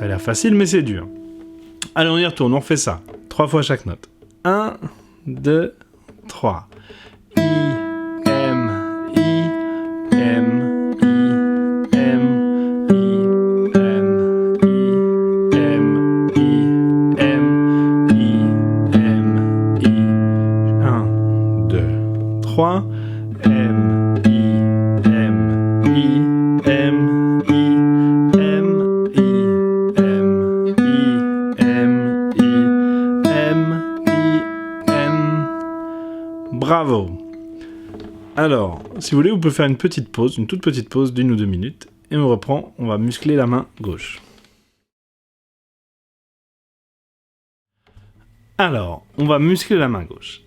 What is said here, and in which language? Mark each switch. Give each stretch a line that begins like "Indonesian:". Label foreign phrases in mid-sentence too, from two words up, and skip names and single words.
French: facile, mais c'est dur. Allez, on y retourne, on fait ça. 3 fois chaque note. 1, 2, 3. I, M, I, M, I, M, I, M, I, M, I, M, I, M, I. 1, 2, 3. M, I, M, I, M, I, M, I, M, I, M, I, M, I, M. Bravo! Alors, si vous voulez, vous pouvez faire une petite pause, une toute petite pause d'1 ou 2 minutes, et on reprend, on va muscler la main gauche. Alors, on va muscler la main gauche.